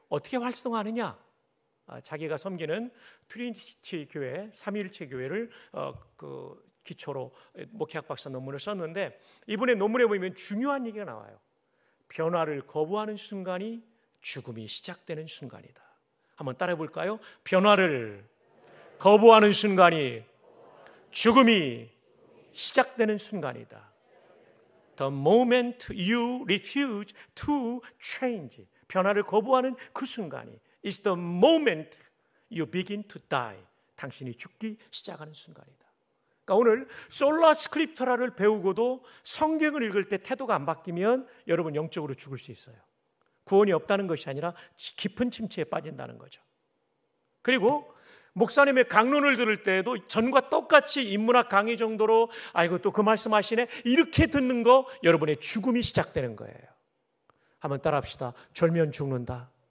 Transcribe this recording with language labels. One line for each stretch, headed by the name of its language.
Korean: 어떻게 활성화하느냐? 자기가 섬기는 트리니티 교회, 삼위일체 교회를 그 기초로 목회학 박사 논문을 썼는데, 이번에 논문에 보면 중요한 얘기가 나와요. 변화를 거부하는 순간이 죽음이 시작되는 순간이다. 한번 따라해 볼까요? 변화를 거부하는 순간이 죽음이 시작되는 순간이다.
English: The moment you refuse to change,
Korean: 변화를 거부하는 그 순간이
English: is the moment you begin to die,
Korean: 당신이 죽기 시작하는 순간이다. 그러니까 오늘 솔라 스크립트라를 배우고도 성경을 읽을 때 태도가 안 바뀌면 여러분 영적으로 죽을 수 있어요. 구원이 없다는 것이 아니라 깊은 침체에 빠진다는 거죠. 그리고 목사님의 강론을 들을 때에도 전과 똑같이 인문학 강의 정도로 아이고 또 그 말씀하시네 이렇게 듣는 거, 여러분의 죽음이 시작되는 거예요. 한번 따라합시다. 절면 죽는다.